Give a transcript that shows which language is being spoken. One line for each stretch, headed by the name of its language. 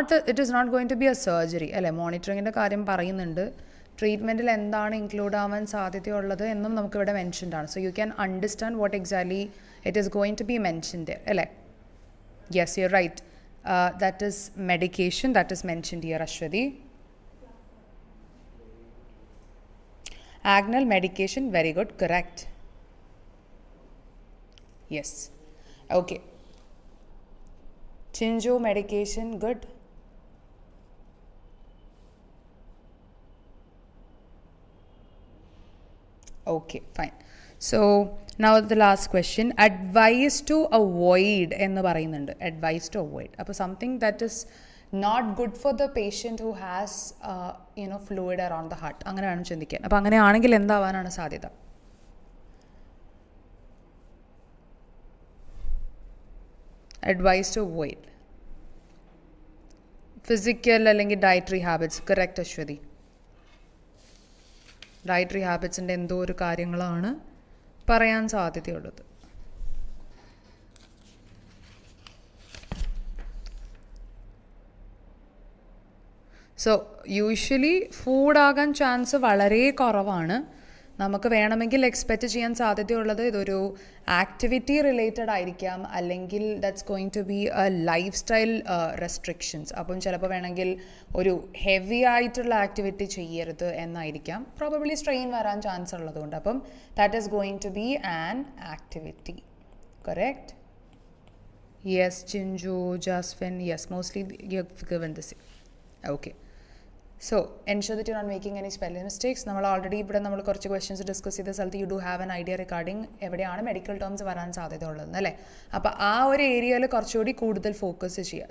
English: It is not going to be a surgery അല്ലേ.
Malayalam: മോണിറ്ററിങ്ങിൻ്റെ കാര്യം പറയുന്നുണ്ട്. ട്രീറ്റ്മെൻറ്റിൽ എന്താണ് ഇൻക്ലൂഡ് ആവാൻ സാധ്യതയുള്ളത് എന്നും നമുക്കിവിടെ മെൻഷൻഡ് ആണ്.
English: So you can understand what exactly it is going to be mentioned അല്ലേ. Yes, you are right. That is medication that is mentioned here, Aswathy. Agnel, medication, very good, correct. Yes. Okay. Chinjo, medication, good. Okay, fine. So now the last question, advice to avoid
Malayalam: എന്ന് പറയുന്നുണ്ട്.
English: Advice to avoid. അപ്പോൾ something that is not good for the patient who has fluid around the heart.
Malayalam: അങ്ങനെ വേണം ചിന്തിക്കാൻ. അപ്പോൾ അങ്ങനെയാണെങ്കിൽ എന്താവാനാണ് സാധ്യത?
English: Advice to avoid. Physical അല്ലെങ്കിൽ dietary habits. Correct Aswathy.
Malayalam: Dietary ഹാബിറ്റ്സിൻ്റെ എന്തോ ഒരു കാര്യങ്ങളാണ് പറയാൻ സാധ്യതയുള്ളത്. സോ യൂഷ്വലി ഫുഡാകാൻ ചാൻസ് വളരെ കുറവാണ്. നമുക്ക് വേണമെങ്കിൽ എക്സ്പെക്റ്റ് ചെയ്യാൻ സാധ്യതയുള്ളത് ഇതൊരു ആക്ടിവിറ്റി റിലേറ്റഡ് ആയിരിക്കാം, അല്ലെങ്കിൽ
English: That's going to be a lifestyle restrictions.
Malayalam: അപ്പം ചിലപ്പോൾ വേണമെങ്കിൽ ഒരു ഹെവി ആയിട്ടുള്ള ആക്ടിവിറ്റി ചെയ്യരുത് എന്നായിരിക്കാം.
English: probably strain
Malayalam: വരാൻ ചാൻസ് ഉള്ളതുകൊണ്ട്. അപ്പം
English: That is going to be an activity. Correct? Yes Chinju, Jasfin, yes mostly you have given this. Okay. So, ensure that you're not making any spelling mistakes.
Malayalam: നമ്മൾ ഓൾറെഡി ഇവിടെ നമ്മൾ കുറച്ച് questions discuss ചെയ്ത സ്ഥലത്ത്
English: you do have an idea regarding
Malayalam: എവിടെയാണ് medical terms വരാൻ സാധ്യത ഉള്ളത് അല്ലേ. അപ്പോൾ ആ ഒരു ഏരിയയിൽ കുറച്ചുകൂടി കൂടുതൽ ഫോക്കസ് ചെയ്യുക.